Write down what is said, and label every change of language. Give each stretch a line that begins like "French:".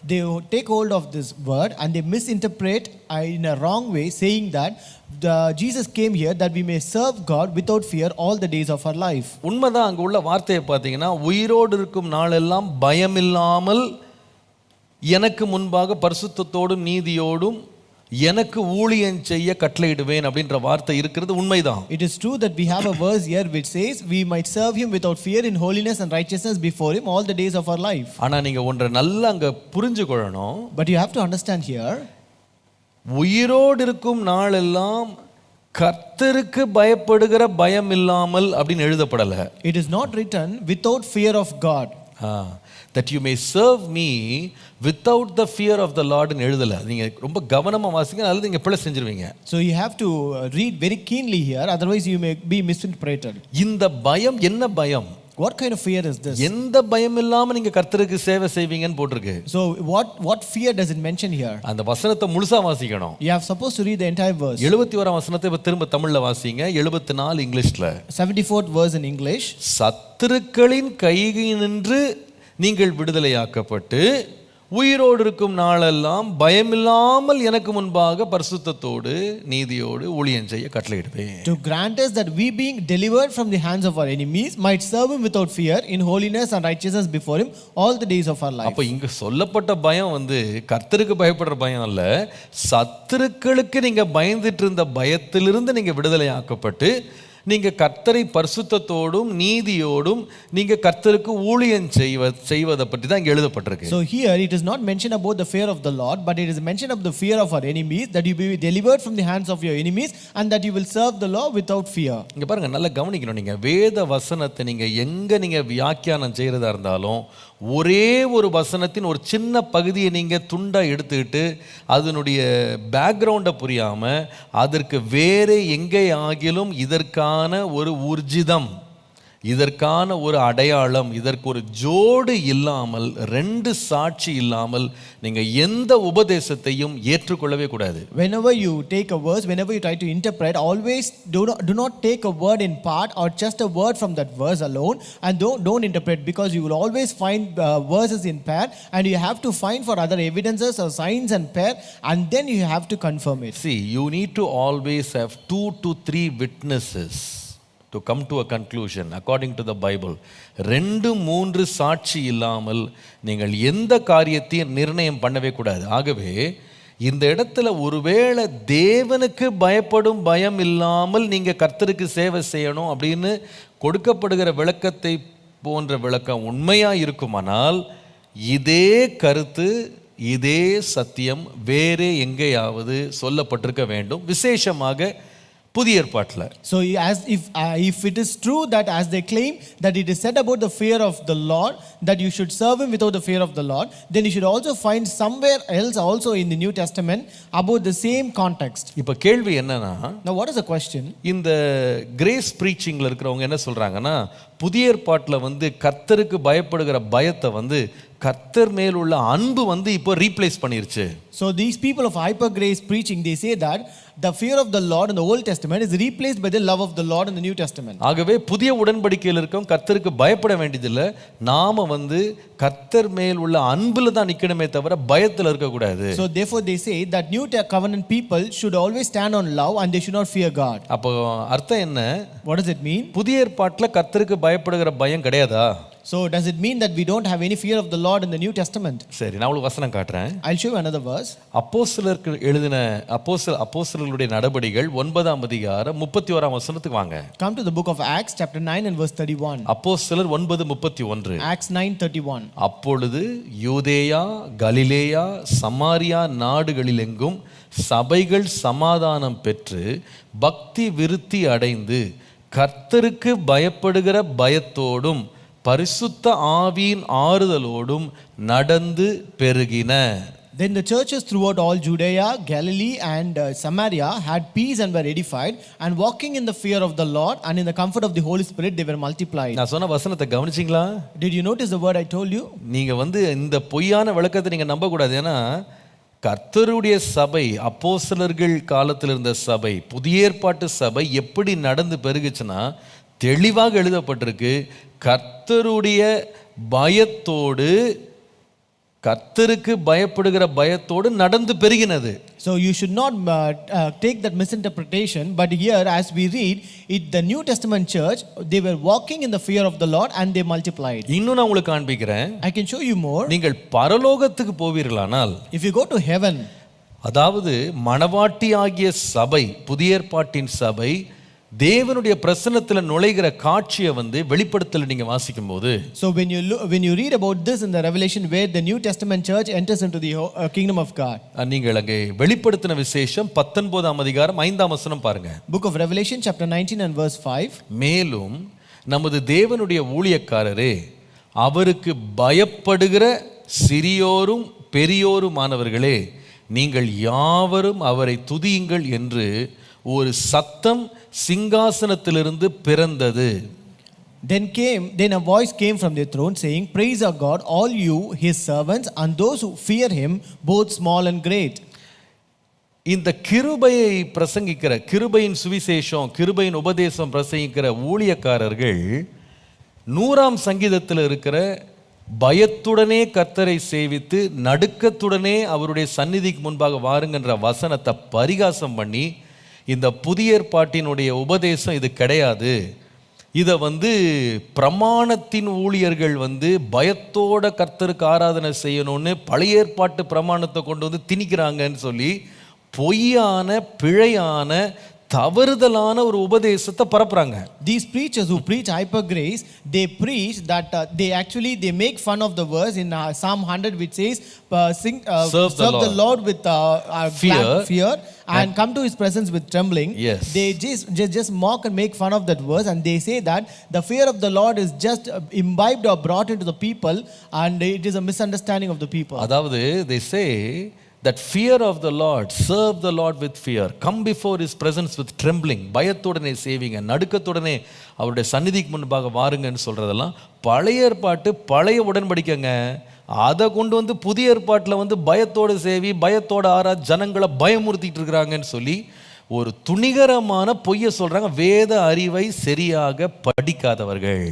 English: They take hold of this word and they misinterpret in a wrong way, saying that Jesus came here that we may serve God without fear all the days of our life.
Tamil: உண்மைதான். அங்க உள்ள வார்த்தையை பார்த்தீங்கன்னா உயிரோடு இருக்கும் நாளெல்லாம் பயமில்லாமல் எனக்கு முன்பாக பரிசுத்தத்தோடும் நீதியோடும் எனக்கு ஊழியம் செய்ய கட்டளையிடுவேன் அப்படின்ற வார்த்தை இருக்கிறது உண்மைதான்.
English: It is true that we have a verse here which says we might serve him without fear in holiness and righteousness before him all the days of our life.
Tamil: ஆனா நீங்க ஒன்றை நல்லா அங்க புரிஞ்சுக்கொள்ளணும்.
English: But you have to understand here,
Tamil: உயிரோடு இருக்கும் நாளெல்லாம் கர்த்தருக்கு பயப்படுகிற பயம் இல்லாமல் அப்படின்னு எழுதப்படல.
English: It is not written without fear of God. that you may serve me without the fear of the Lord
Tamil: ன்னு எழுதல. நீங்க ரொம்ப கவனமா வாசிங்க, அல்லது நீங்க பிழை செஞ்சிருவீங்க.
English: So you have to read very keenly here, otherwise you may be misinterpreted.
Tamil: இந்த பயம் என்ன பயம்?
English: What kind of fear is this?
Tamil: எந்த பயம் இல்லாம நீங்க கர்த்தருக்கு சேவை செய்வீங்கன்னு போட்டிருக்கு.
English: So what fear does it mention here?
Tamil: அந்த வசனத்தை முழுசா வாசிக்கணும்.
English: You have supposed to read the entire verse.
Tamil: 71ஆம் வசனத்தை இப்ப திரும்ப தமிழ்ல வாசிங்க. 74 இங்கிலீஷ்ல.
English: 74th verse in English.
Tamil: சத்துருக்களின் கையினின்று நீங்கள் விடுதலையாக்கப்பட்டு உயிரோடு இருக்கும் நாளெல்லாம் பயமில்லாமல் எனக்கு முன்பாக பரிசுத்தத்தோடு நீதியோடு ஊழியம் செய்ய கட்டளையிடுவேன்.
English: To grant us that we being delivered from the hands of our enemies might serve him without fear in holiness and righteousness before him all the days of our life.
Tamil: அப்ப இங்க சொல்லப்பட்ட பயம் வந்து கர்த்தருக்கு பயப்படுற பயம் அல்ல, சத்துருக்களுக்கு நீங்க பயந்துட்டு இருந்த பயத்திலிருந்து நீங்க விடுதலையாக்கப்பட்டு நீங்க கர்த்தரை பரிசுத்தத்தோடும் நீதியோடும் நீங்க கர்த்தருக்கு ஊழியம் செய்வதை பற்றி தான் இங்க எழுதப்பட்டிருக்கு.
English: So here it is not mentioned about the fear of the Lord, but it is mentioned of the fear of our enemies, that you be delivered from the hands of your enemies and that you will serve the Lord without fear.
Tamil: இங்க பாருங்க, நல்லா கவனிக்கணும். நீங்க வேத வசனத்தை நீங்க எங்க நீங்க வியாக்கியானம் செய்யறதா இருந்தாலும் ஒரே ஒரு வசனத்தின் ஒரு சின்ன பகுதியை நீங்க துண்டா எடுத்துக்கிட்டு அதனுடைய பேக்ரவுண்டை புரியாம அதற்கு வேற எங்கே ஆகிலும் இதற்கான ஒரு ஊர்ஜிதம், இதற்கான ஒரு அடையாளம், இதற்கு ஒரு ஜோடு இல்லாமல், ரெண்டு சாட்சி இல்லாமல் நீங்க எந்த உபதேசத்தையும் ஏற்றுக்கொள்ளவே கூடாது.
English: Whenever you take a verse, whenever you try to interpret, always do not take a word in part or just a word from that verse alone, and don't interpret, because you will always find verses in pair and you have to find for other evidences or signs and pair, and then you have to confirm it. See, you need to always have 2 to 3 witnesses to come to a conclusion according to the Bible.
Tamil: 2-3 சாட்சி இல்லாமல் நீங்கள் எந்த காரியத்தையும் நிர்ணயம் பண்ணவே கூடாது. ஆகவே இந்த இடத்துல ஒருவேளை தேவனுக்கு பயப்படும் பயம் இல்லாமல் நீங்க கர்த்தருக்கு சேவை செய்யணும் அப்படின்னு கொடுக்கப்படுகிற விளக்கத்தை போன்ற விளக்கம் உண்மையா இருக்குமானால் இதே கருத்து, இதே சத்தியம் வேறே எங்கேயாவது சொல்லப்பட்டிருக்க வேண்டும், விசேஷமாக புதிய ஏற்பாட்டில்.
English: So as if it is true that as they claim that it is said about the fear of the Lord that you should serve him without the fear of the Lord, then you should also find somewhere else also in the New Testament about the same context.
Tamil: இப்போ கேள்வி என்னன்னா,
English: now what is the question?
Tamil: இந்த grace ப்ரீச்சிங்ல இருக்கிறவங்க என்ன சொல்றாங்கன்னா, புதிய ஏற்பாட்டில் வந்து கர்த்தருக்கு பயப்படுகிற பயத்தை வந்து கர்த்தர் மேல் உள்ள அன்பு வந்து இப்போ ரீப்ளேஸ் பண்ணிருச்சு.
English: So these people of hyper grace preaching, they say that the fear of the Lord in the Old Testament is replaced by the love of the Lord in the New Testament.
Tamil: ஆகவே புதிய உடன்படிக்கையில் இருக்கும் கர்த்தருக்கு பயப்பட வேண்டியதில்லை, நாம வந்து கர்த்தர் மேல் உள்ள அன்புல தான் நிக்கணுமே தவிர பயத்துல இருக்க கூடாது.
English: So therefore they say that New Covenant people should always stand on love and they should not fear God.
Tamil: அப்போ அர்த்தம் என்ன?
English: What does it mean?
Tamil: புதிய ஏற்பாட்டில் கர்த்தருக்கு பயப்படுகிற பயம் கிடையாதா?
English: So does it mean that we don't have any fear of the Lord in the New Testament?
Tamil: சரி, நான் உங்களுக்கு வசனம் காட்டுறேன்.
English: I'll show you another verse.
Tamil: அப்போஸ்தலருக்கு எழுதின அப்போஸ்தலர்களுடைய நடபடிகள் 9ஆம் அதிகாரம் 31ஆம் வசனத்துக்கு வாங்க.
English: Come to the book of Acts chapter 9 and verse 31.
Tamil: அப்போஸ்தலர் 9:31.
English: Acts 9:31.
Tamil: அப்பொழுது யூதேயா, கலிலேயா, சமாரியா நாடுகளிலெங்கும் சபைகள் சமாதானம் பெற்று பக்தி விருத்தி அடைந்து கர்த்தருக்கு பயப்படுகிற பயத்தோடும் பரிசுத்த ஆவியின் ஆறுதலோடும் நடந்து பெருகின.
English: Then the churches throughout all Judea, Galilee and Samaria had peace and were edified, and walking in the fear of the Lord and in the comfort of the Holy Spirit they were multiplied.
Tamil: நான் சொன்ன வசனத்தை கவனிச்சீங்களா?
English: Did you notice the word I told you?
Tamil: நீங்க வந்து இந்த பொய்யான விளக்கத்தை நீங்க நம்ப கூடாது. ஏன்னா கர்த்தருடைய சபை, அப்போஸ்தலர்கள் காலத்தில் இருந்த சபை, புதிய ஏற்பாட்டு சபை எப்படி நடந்து பெருகுச்சுன்னா தெளிவாக எழுதப்பட்டிருக்கு. கர்த்தருடைய பயத்தோடு, கர்த்தருக்கு பயப்படுகிற பயத்தோடு நடந்து பெருகினது.
English: So you should not take that misinterpretation, but here as we read it, the New Testament church, they were walking in the fear of the Lord and they multiplied.
Tamil: இன்னும் நான் உங்களுக்கு காண்பிக்கிறேன்.
English: I can show you more.
Tamil: நீங்கள் பரலோகத்துக்கு போவீர்களானால்,
English: if you go to heaven,
Tamil: அதாவது மணவாட்டி ஆகிய சபை, புதிய ஏற்பாட்டின் சபை தேவனுடைய பிரசன்னத்துல நுழைகிற காட்சியை வந்து வெளிப்படுத்தல நீங்க வாசிக்கும் போது,
English: so when you read about this in the Revelation where the New Testament church enters into the kingdom of God,
Tamil: நீங்கள் அங்கே வெளிப்படுத்தின விசேஷம் 19ஆம் அதிகாரம் 5ஆம் வசனம் பாருங்க.
English: book of Revelation chapter 19 and verse 5.
Tamil: மேலும் நமது தேவனுடைய ஊழியக்காரரே அவருக்கு பயப்படுகிற சிறியோரும் பெரியோருமானவர்களே, நீங்கள் யாவரும் அவரை துதியுங்கள் என்று ஒரு சத்தம் சிங்காசனத்திலிருந்து பிறந்தது.
English: Then a voice came from the throne saying, Praise our God, all you his servants, and those who fear him, both small and great.
Tamil: இந்த கிருபையை பிரசங்கிக்கிற, கிருபையின் சுவிசேஷம், கிருபையின் உபதேசம் பிரசங்கிக்கிற ஊழியக்காரர்கள் 100ஆம் சங்கீதத்தில் இருக்கிற பயத்துடனே கர்த்தரை சேவித்து நடுக்கத்துடனே அவருடைய சந்நிதிக்கு முன்பாக வாருங்கன்ற வசனத்தை பரிகாசம் பண்ணி, இந்த புதிய ஏற்பாட்டினுடைய உபதேசம் இது கிடையாது, இதை பிரமாணத்தின் ஊழியர்கள் பயத்தோட கர்த்தருக்கு ஆராதனை செய்யணும்னு பழைய ஏற்பாட்டு பிரமாணத்தை கொண்டு திணிக்கிறாங்கன்னு சொல்லி பொய்யான, பிழையான, தவறுதலான ஒரு உபதேசத்தை பரப்புறாங்க.
English: These preachers who preach hyper grace, they preach that they make fun of the verse in Psalm 100 which says serve the Lord with fear and come to his presence with trembling. Yes. They just mock and make fun of that verse, and they say that the fear of the Lord is just imbibed or brought into the people, and it is a misunderstanding of the people.
Tamil: அதாவது
English: they say that fear of the Lord, serve the Lord with fear, come before his presence with trembling,
Tamil: பயத்துடனே சேவிங்க, நடுக்கத்துடனே அவருடைய சந்நிதிக்கு முன்பாக வாருங்கன்னு சொல்றதெல்லாம் பழைய ஏற்பாட்டு பழைய உடன்படிக்கைங்க. அதை கொண்டு புதிய ஏற்பாட்டில் பயத்தோடு சேவி, பயத்தோட ஜனங்களை பயமுறுத்திட்டு இருக்கிறாங்கன்னு சொல்லி ஒரு துணிகரமான பொய்யை சொல்றாங்க, வேத அறிவை சரியாக படிக்காதவர்கள்.